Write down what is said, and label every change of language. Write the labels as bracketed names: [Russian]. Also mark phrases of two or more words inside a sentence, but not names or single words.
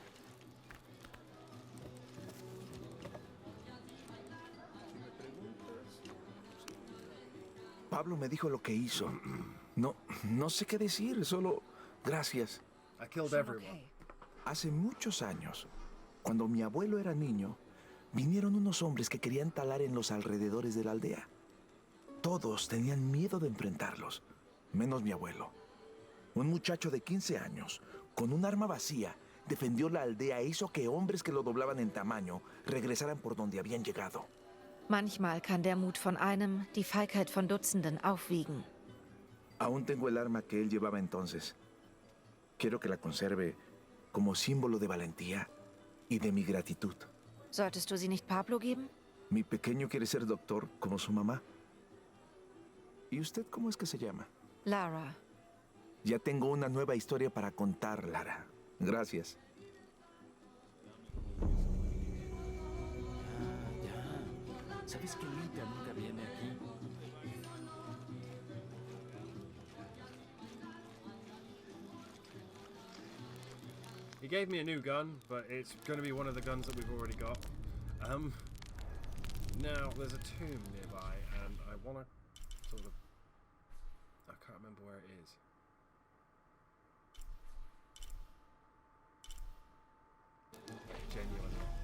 [Spanish] Pablo me dijo lo que hizo. No sé qué decir, solo gracias. [English] I killed everyone. [Spanish] Hace muchos años, cuando mi abuelo era niño, vinieron unos hombres que querían talar en los alrededores de la aldea. Todos tenían miedo de enfrentarlos, menos mi abuelo. Un muchacho de 15 años, con un arma vacía, defendió la aldea e hizo que hombres que lo doblaban en tamaño regresaran por donde habían llegado. [German] Manchmal kann der Mut von einem die Feigheit von Dutzenden aufwiegen. [Spanish] Aún tengo el arma que él llevaba entonces. Quiero que la conserve como símbolo de valentía y de mi gratitud. [German] Solltest du sie nicht Pablo geben? [Spanish] Mi pequeño quiere ser doctor como su mamá. ¿Y usted cómo es que se llama? Lara. Ya tengo una nueva historia para contar, Lara. Gracias. Ya. ¿Sabes que Lita nunca viene aquí? [English] He gave me a new gun, but it's going to be one of the guns that we've already got. Now, there's a tomb nearby, and I want to sort of... I can't remember where it is. Genuinely.